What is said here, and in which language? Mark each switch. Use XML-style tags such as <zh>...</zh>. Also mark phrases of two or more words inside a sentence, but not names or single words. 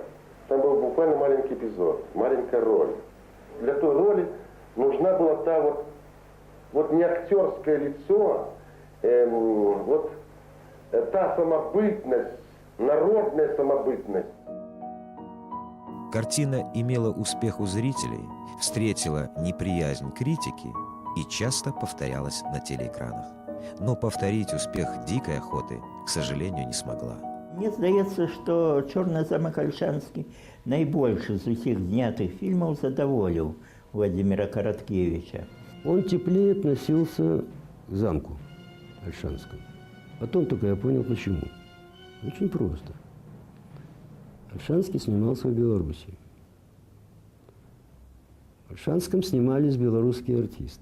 <ru>Там был буквально маленький эпизод, маленькая роль. Для той роли нужна была та вот не актерское лицо, та самобытность, народная самобытность. Картина имела успех у зрителей, встретила неприязнь критики и часто повторялась на телеэкранах. Но повторить успех «Дикой охоты», к сожалению, не смогла.</ru> <be>Мне здаецца, што «Чорны замак Ольшанскі» найбольшы з усіх знятых фільмаў задаволіў Владимира Короткевича.</be> <ru>Он теплее относился к замку Ольшанскому. Потом только я понял, почему. Очень просто. Ольшанский снимался в Беларуси. В Ольшанском снимались белорусские артисты.</ru>